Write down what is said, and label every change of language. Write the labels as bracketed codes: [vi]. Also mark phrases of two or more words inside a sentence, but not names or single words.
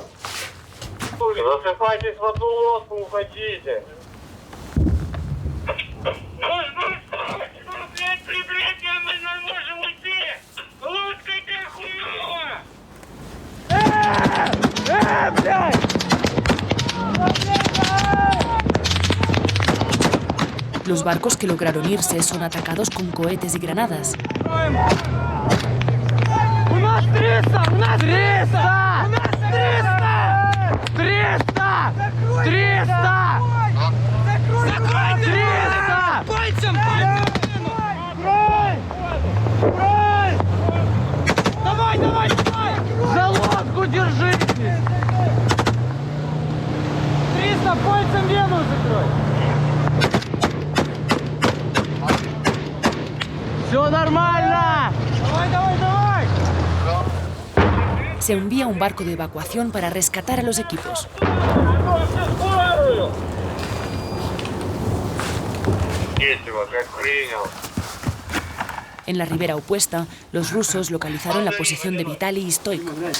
[ru] Засыпайтесь в одну лодку, уходите. Прибрейте, мы не можем уйти. Лодка-то хуёво. Блядь! [es] Los barcos que lograron irse son atacados con cohetes y granadas. [ru] У нас 300! У нас 300! У нас 300! 300! 300! Закрой! 300! Пальцем! Закрой! Закрой! Давай, давай, давай! За лодку держитесь! 300 пальцем вену закрой! Все нормально! Давай, давай, давай! [es] Se envía un barco de evacuación para rescatar a los equipos. En la ribera opuesta, los rusos localizaron la posición de Vitali y Stoico.